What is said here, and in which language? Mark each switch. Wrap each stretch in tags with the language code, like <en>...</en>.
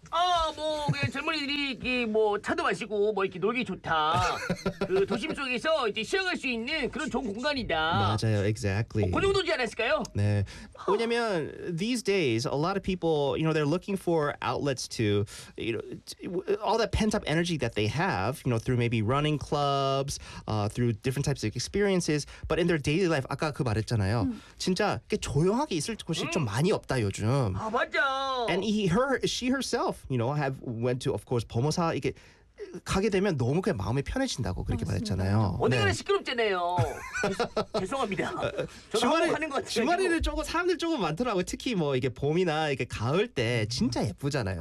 <ko>아, 뭐 그냥 젊은이들이 이렇게 뭐 차도 마시고 뭐 이렇게 놀기 좋다. 그 도심 속에서 이제 쉬어갈 수 있는 그런 좋은 공간이다. 맞아요, exactly. 그 정도지 않았을까요? 네.</ko> <en>왜냐면 these days a lot of people, you know, they're looking for outlets to, you know, all that pent up energy that they have, you know, through maybe running clubs, through different types of experiences, but in their daily life,</en> <ko>아까 그 말했잖아요. 진짜 이렇게 조용하게 있을 곳이 좀 많이 없다 요즘. 아, 맞아.</ko> <en>And she herself, you know, have went to, of course,</en> <ko>범어사 이게 가게 되면 너무 그냥 마음이 편해진다고 그렇게 맞습니다. 말했잖아요. 어디가나 시끄럽잖아요. 죄송합니다. 주말에 하는 것 주말에는 조금 사람들 조금 많더라고요. 특히 뭐 이게 봄이나 이게 가을 때 진짜 예쁘잖아요.</ko>